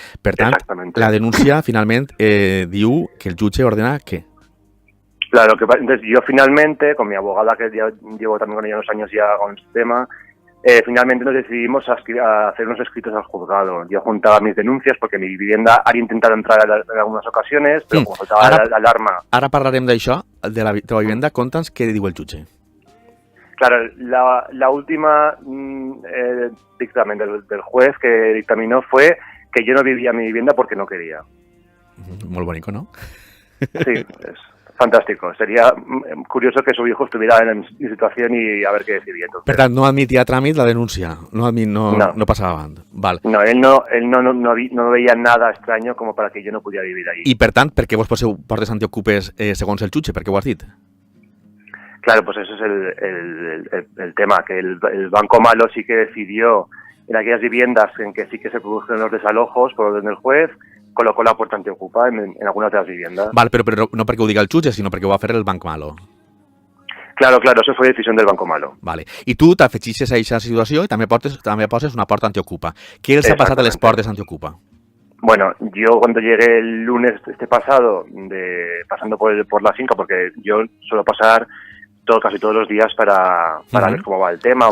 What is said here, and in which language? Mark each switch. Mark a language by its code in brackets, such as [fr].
[ca] Per tant, la denuncia finalment diu que el jutge ordena què? [es] Claro, entonces yo finalmente, con mi abogada, que ya llevo también con ella unos años ya con este tema, finalmente nos decidimos a hacer unos escritos al juzgado. Yo juntaba mis denuncias porque mi vivienda había intentado entrar en algunas ocasiones, pero como faltaba la alarma... [ca] Ara parlarem d'això, de la teva vivienda. Conta'ns què diu el jutge. [es] Claro, la última dictamen del juez que dictaminó fue que yo no vivía en mi vivienda porque no quería. [ca] Molt bonico, ¿no? [es] Sí, es fantástico. Sería curioso que su hijo estuviera en mi situación y a ver qué decidía. Entonces. [ca] Per tant, no admitia a tràmit la denúncia, no passava avant. Val. [es] No, él no veía nada extraño como para que yo no pudiera vivir ahí. [ca] I per tant, per què vos poseu portes antiocupes segons el jutge? Per què ho has dit? [es] Claro, pues eso es el tema, que el Banco Malo sí que decidió en aquellas viviendas en que sí que se producen los desalojos por orden del juez, colocó la puerta antiocupa en algunas de las viviendas. [ca] Val, però no perquè ho diga el jutge, sinó perquè ho va fer el Banc Malo. [es] Claro, eso fue decisión del Banco Malo. Vale. [ca] I tu t'afegixes a aquesta situació i també poses una porta antiocupa. Què els ha passat a les portes antiocupa? [es] Bueno, yo cuando llegué el lunes pasado, pasando por la finca, porque yo suelo pasar casi todos los días para ver cómo va el tema.